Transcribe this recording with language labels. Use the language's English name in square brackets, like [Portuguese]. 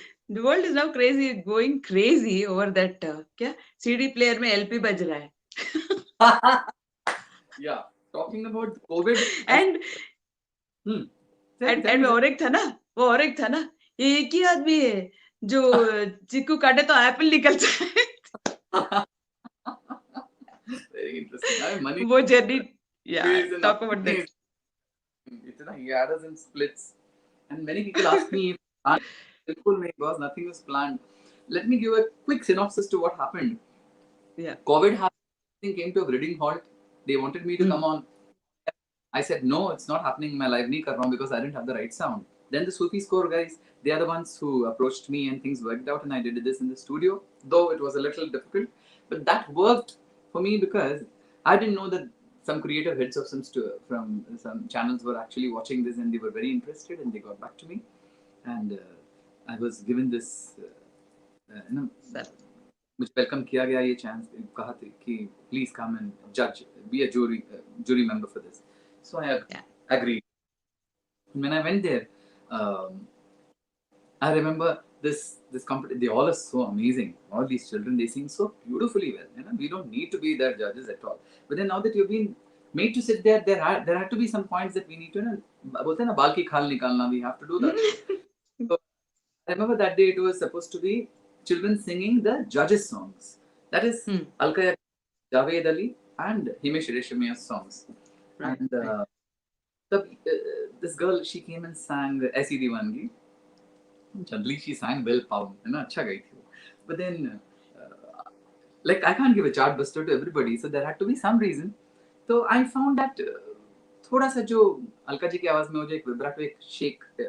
[English] The world is now going crazy over that. [Hindi] क्या CD player में LP बज रहा है. [English] Yeah, talking about COVID. [Hindi] And और एक था ना, ये एक ही आदमी है जो चिक्कू काटे तो एप्पल निकलता है. [English] Very interesting. I mean, money. [Hindi] वो journey. Yeah, [English] is in talk about that. He had us in splits, and many people ask me, [Hindi] "Bilkul nahi, [English] boss, nothing was planned." Let me give a quick synopsis to what happened. Yeah. COVID happened, came to a grading halt. They wanted me to come on. I said, no, it's not happening in my life, [Hindi] nahi kar raha hu, [English] because I didn't have the right sound. Then the Sufi Score guys, they are the ones who approached me and things worked out, and I did this in the studio, though it was a little difficult. But that worked for me because I didn't know that some creative heads of from some channels were actually watching this, and they were very interested, and they got back to me. And I was given this, [Hindi] मुझे welcome किया गया ये chance, कहा था कि [English] Please come and जज, be a jury member for this. So I agreed. When I went there, I remember this company, they all are so amazing. All these children, they sing so beautifully well. You know, we don't need to be their judges at all. But then now that you've been made to sit there, there had to be some points that we need to, [Hindi] बोलते हैं ना, बाल की खाल निकालना, [English] we have to do that. So I remember that day it was supposed to be children singing the judges' songs. That is Alka Javed Ali and Himesh Reshammiya's songs. Right. And this girl, she came and sang Aisi Diwangi. Generally, she sang well pound, [Hindi] है ना, अच्छा गाई थी वो. [English] But then, like, I can't give a chartbuster to everybody, so there had to be some reason. So I found that [Hindi] थोड़ा सा जो अलका जी की आवाज में हो, जो एक vibrato, एक shake.